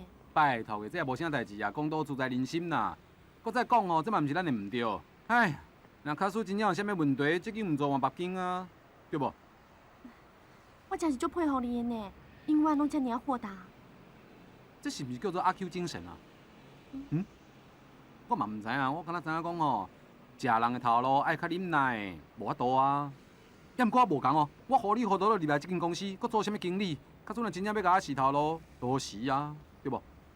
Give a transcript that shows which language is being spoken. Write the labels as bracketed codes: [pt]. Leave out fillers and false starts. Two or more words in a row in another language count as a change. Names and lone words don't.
[nan] 拜托的，这也无啥代志啊，公道自在人心啦。搁再讲哦，这嘛毋是咱的唔对。哎，若假使真正有啥物问题，责任毋做换别间啊，对无？我真是足佩服你的呢，永远拢遮尔啊豁达。这是毋是叫做阿 Q 精神啊？嗯？我嘛唔知啊，我敢若知影讲哦，食人的头路爱较忍耐，无法度啊。也毋过我无讲哦，我糊里糊涂就入来这间公司，搁做啥物经理，假使若真正要甲我洗头路，多时啊，对无？